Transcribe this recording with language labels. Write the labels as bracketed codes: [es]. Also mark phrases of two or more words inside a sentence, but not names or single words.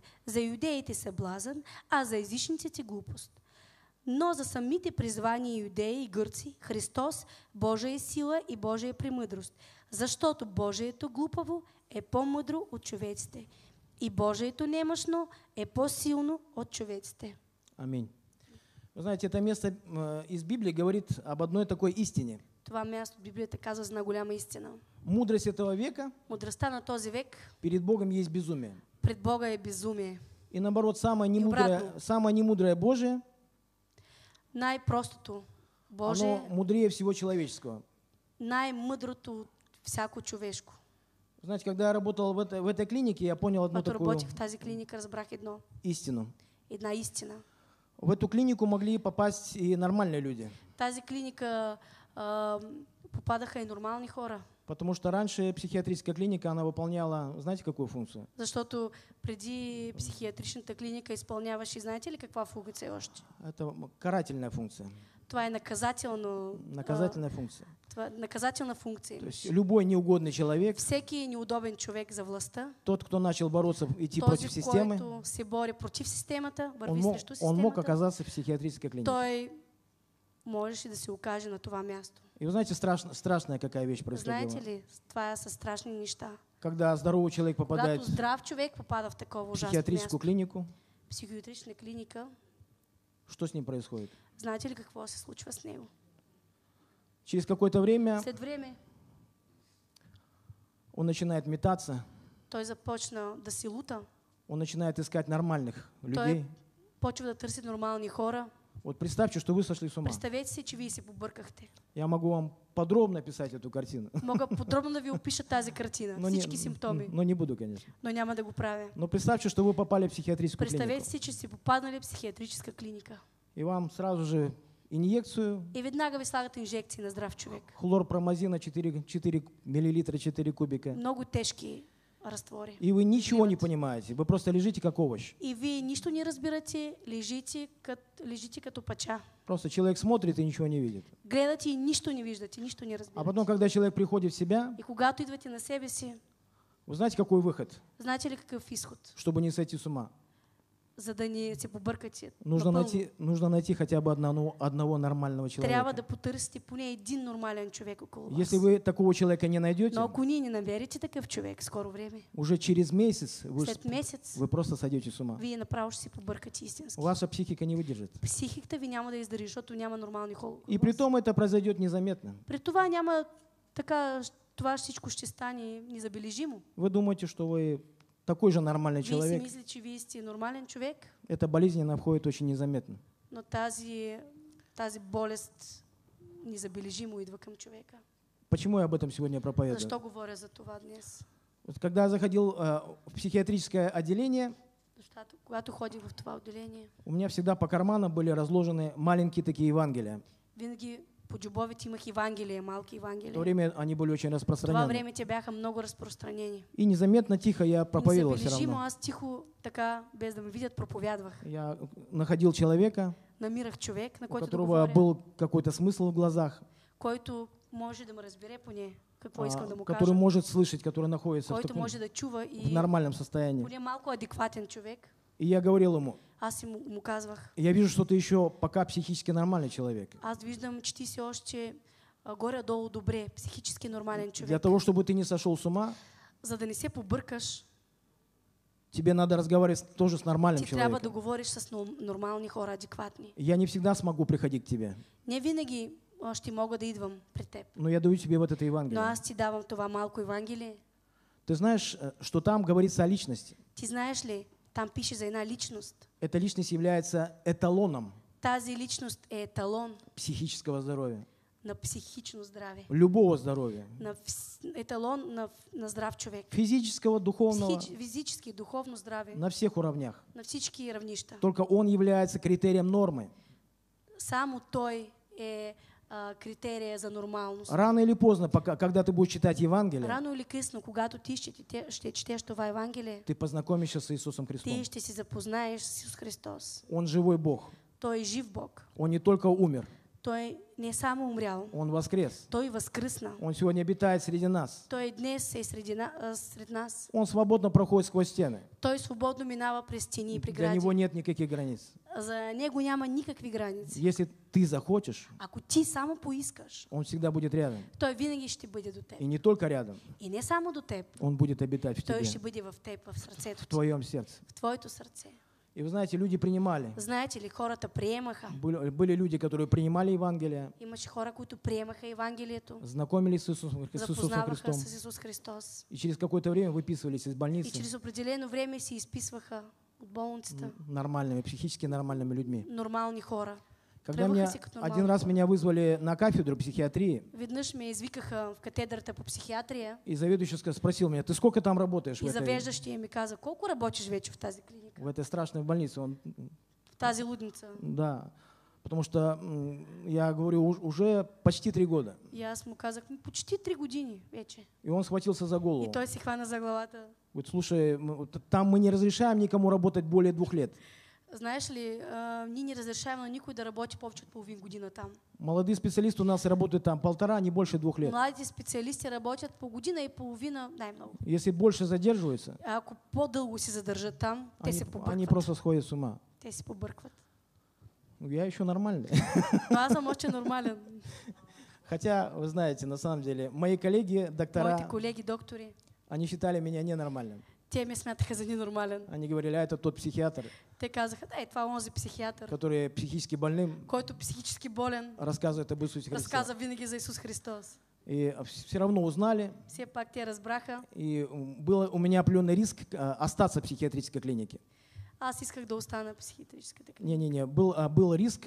[bg] За юдеите са блазън, а за езичниците глупост. Но за самите призвани юдеи и гърци, Христос, Божия е сила и Божия е премъдрост. Защото Божието глупаво е по-мъдро от човеците. И Божието немощно е по-силно от човеците. [ru] Аминь. Вы знаете, это место из Библии говорит об одной такой истине. [bg] Това място в Библията казва за една голяма истина. [ru] Мудрость этого века [bg] Мъдростта на този век [ru] перед Богом есть безумие. [bg] пред Бога е безумие. [ru] И наоборот, [bg] обратно. [ru] самое немудрое Божие, [bg] Най-простото Божие, [ru] оно мудрее всего человеческого. [bg] най-мъдрото от всяко човешко. [ru] Знаете, когда я работал в этой клинике, я понял одну [bg] Когато [ru] такую [bg] работих в тази клиника, разбрах [ru] истину. [bg] една истина. [ru] В эту клинику могли попасть и нормальные люди. [bg] В тази клиника попадаха и нормални хора. [ru] Потому что раньше психиатрическая клиника, она выполняла, знаете, какую функцию? [bg] Защото преди психиатричната клиника изпълняваше, знаете ли каква функция още? [ru] Это карательная функция. [bg] Това е наказателна функция. Това е наказателна функция. [ru] То есть любой неугодный человек, [bg] Всеки неудобен човек за властта, [ru] тот, кто начал бороться, идти [bg] този, [ru] против системы, [bg] който се бори против системата, [ru] он [bg] върви [ru] мог, [bg] срещу [ru] он мог [bg] системата, [ru] оказаться в психиатрической клинике. [bg] той можеше да се окаже на това място. [ru] И вы знаете, страшная какая вещь происходила. [bg] Знаете ли, това са страшни неща. [ru] Когда здоровый человек попадает [bg] Когато здрав човек попада в такова [ru] в [bg] ужасно [ru] психиатрическую [bg] място, [ru] клинику, [bg] психиатрична клиника, [ru] что с ним происходит? [bg] знаете ли какво се случва с него? [ru] Через какое-то время [bg] След време [ru] он начинает метаться, [bg] той започна да се лута, [ru] он начинает искать нормальных людей. [bg] той почва да търси нормални хора. [ru] Вот представьте, что вы сошли с ума. [bg] Представете си, че вие се побъркахте. [ru] Я могу вам подробно описать эту картину, [bg] Мога подробно да ви опиша тази картина, всички симптоми, [ru] но не буду, конечно. [bg] но няма да го правя. [ru] Но представьте, что вы попали в психиатрическую [bg] Представете [ru] клинику. [bg] си, че сте попаднали в психиатрическа клиника. [ru] И вам сразу же инъекцию [bg] И веднага ви слагат инжекции на здрав човек. [ru] хлорпромазина 4 миллилитра, 4 кубика. [bg] Много тежки разтвори. [ru] И вы ничего не [bg] Вливат. [ru] понимаете. Вы просто лежите как овощ. [bg] И вие нищо не разбирате, лежите като пача. [ru] Просто человек смотрит и ничего не видит. [bg] Гледате и нищо не виждате, нищо не [ru] А [bg] разбирате. [ru] потом, когда человек приходит в себя, [bg] И когато идвате на себе си, [ru] вы знаете, какой выход, [bg] знаете ли какъв изход? [ru] чтобы не сойти с ума? [bg] За да не се побъркате. [ru] Нужно [bg] напълно. [ru] найти хотя бы одного нормального [bg] Трябва [ru] человека. [bg] да потърсите поне един нормален човек около вас. [ru] Если вы такого человека не найдете, [bg] Но ако ние не намерите такъв човек в скоро време, [ru] уже через месяц [bg] след месец, [ru] вы просто сойдете с ума. [bg] вие направо ще се побъркате истински. [ru] Ваша психика не выдержит. [bg] Психиката ви няма да издържи, защото няма нормални хора. [ru] И при том это произойдет незаметно. [bg] При това няма така, това всичко ще стане незабележимо. [ru] Вы думаете, что вы такой же нормальный [bg] Вие си [ru] человек. [bg] мислите, че вие сте нормален човек, [ru] Эта болезнь, она входит очень незаметно. [bg] но тази болест незабележимо идва към човека. [ru] Почему я об этом сегодня проповедую? [bg] Защо говоря за това днес? [ru] Вот когда я заходил в психиатрическое отделение, [bg] Защото когато ходих в това отделение, [ru] у меня всегда по карманам были разложены маленькие такие Евангелия. [bg] винаги по джобовете имах Евангелие, малки [ru] В то [bg] Евангелия. [ru] время они были очень [bg] В това [ru] распространены. [bg] време те бяха много разпространени. [ru] И незаметно, тихо я проповедовал все [bg] Незабележимо, [ru] равно. [bg] аз тихо, така, без да ме видят, проповядвах. [ru] Я находил человека, [bg] Намирах човек, на [ru] у [bg] който да [ru] которого [bg] говоря, [ru] был какой-то смысл в глазах, [bg] който може да ме разбере поне какво искам да му [ru] который [bg] кажа, [ru] может слышать, который находится в [bg] който [ru] таком [bg] може да чува [ru] в [bg] и [ru] нормальном состоянии. [bg] поне малко адекватен човек. [ru] И я говорил ему, [bg] Аз му казвах, [ru] я вижу, что ты еще пока психически нормальный человек. [bg] аз виждам, че ти си още горе-долу добре, психически нормален [ru] Для [bg] човек. [ru] того, чтобы ты не сошел с ума, [bg] За да не се побъркаш, [ru] тебе надо разговаривать тоже с нормальным [bg] ти трябва да [ru] человеком. [bg] говориш с нормални хора, адекватни. [ru] Я не всегда смогу приходить к тебе, [bg] Не винаги ще мога да идвам при теб. [ru] но я даю тебе вот это [bg] Но [ru] Евангелие. [bg] аз ти давам това малко Евангелие. [ru] Ты знаешь, что там говорится о личности. [bg] Ти знаеш ли, там пише за една личност. [ru] Эта личность является эталоном [bg] Тази личност е еталон [ru] психического здоровья, [bg] на психично здраве. [ru] любого здоровья. [bg] Еталон на здрав човек. [ru] Физического, духовного, [bg] Физически, духовно здраве. [ru] на всех уровнях. [bg] На всички равнища. [ru] Только он является критерием нормы. [bg] Само той е критерия за нормалност. [ru] Рано или поздно, когда ты будешь читать Евангелие, [bg] Рано или късно, когато ти ще четеш това Евангелие, [ru] ты познакомишься с Иисусом Христом. [bg] ти ще се запознаеш с Исус Христос. [ru] Он живой Бог. [bg] Той е жив Бог. [ru] Он не только умер, [bg] Той не е само умрял, [ru] Он воскрес. [bg] той възкръсна. [ru] Он сегодня обитает среди нас. [bg] Той днес е сред нас. [ru] Он свободно проходит сквозь стены. [bg] Той свободно минава през стени и [ru] Для [bg] прегради. [ru] него нет никаких границ. [bg] За него няма никакви граници. [ru] Если ты захочешь, [bg] Ако ти само поискаш, [ru] Он всегда будет рядом. [bg] той винаги ще бъде до теб. [ru] И не только рядом, [bg] И не само до теб, [ru] Он будет обитать в [bg] той [ru] тебе, [bg] ще бъде в теб, в сърцето [ru] в [bg] ти, [ru] твоем сердце. [bg] в твоето сърце. [ru] И вы знаете, люди принимали. [bg] Знаете ли, хората приемаха. [ru] Были люди, которые принимали Евангелие, [bg] Имаше хора, които приемаха Евангелието, [ru] знакомились с Иисусом [bg] запознаваха [ru] Христом, [bg] с Исус Христос. [ru] и через какое-то время выписывались из [bg] И [ru] больницы [bg] через определено време се изписваха от болницата [ru] нормальными, психически нормальными людьми. [bg] нормални хора. [ru] Когда [bg] Тръгваха си като [ru] один [bg] нормални [ru] раз [bg] хора. [ru] меня вызвали на кафедру психиатрии, [bg] Веднъж ме извикаха в катедрата по психиатрия [ru] и заведующий спросил меня: ты сколько там работаешь [bg] и завеждащия ми каза, колко работиш вече в тази клиника, [ru] в этой страшной больнице? [bg] в тази лудница. [ru] Да, потому что я говорю, уже почти 3 года. [bg] И аз му казах, почти 3 години вече. [ru] И он схватился за голову. [bg] И той се хвана за главата. [ru] Вот слушай, там мы не разрешаем никому работать более 2 лет. [bg] Знаеш ли, ние не разрешаваме на никой да работи повече от половин година там. [ru] Молодые специалисты у нас работают там 1,5, не больше 2 лет. [bg] Младите специалисти работят по година и половина най-много. [ru] Если больше задерживаются, [bg] А ако по-дълго се задържат там, те се [ru] они [bg] побъркват. [ru] просто сходят с ума. [bg] Те се побъркват. [ru] Я еще нормальный. [bg] Но аз съм още нормален. [ru] Хотя, вы знаете, на самом деле, мои коллеги, доктора, [bg] Моите колеги, доктори, [ru] они считали меня ненормальным. [bg] те ме смятаха за ненормален. [ru] Они говорили, а это тот психиатр, [bg] Те казаха, това е онзи психиатър, [ru] который психически больным [bg] който психически болен, [ru] рассказывает об Иисусе Христе. [bg] разказа винаги за Исус Христос. [ru] И все равно узнали, [bg] Все пак те разбраха. [ru] и был у меня определенный риск остаться в психиатрической клинике. [bg] Аз исках да остана в психиатрическата клиника. [ru] Не-не-не, был риск,